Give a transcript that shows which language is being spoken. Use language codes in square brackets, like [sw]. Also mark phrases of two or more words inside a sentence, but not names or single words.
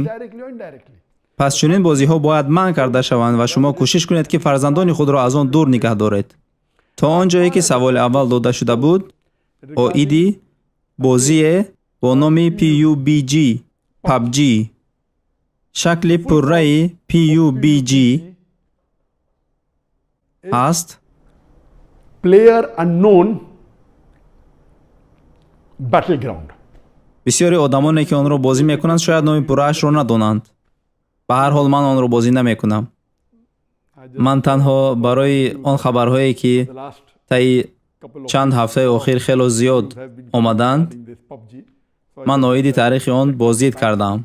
[tg] пас чунин бозиҳо бояд манъ карда шаванд ва шумо кӯшиш кунед ки фарзандони худро аз он дур нигоҳ доред. то он ҷое ки саволи аввал дода шуда буд, оиди бозие бо номи PUBG шакли пурраи PUBG аст. [en] Player unknown battleground. [tg] бисёри одамоне ки онро бозӣ мекунанд шояд номи пурраашро надонанд. ба ҳар ҳол ман онро бозӣ намекунам. ман танҳо барои он хабарҳое ки таи чанд ҳафтаи охир хело зиёд омаданд, ман оиди таърихи он боздид кардам.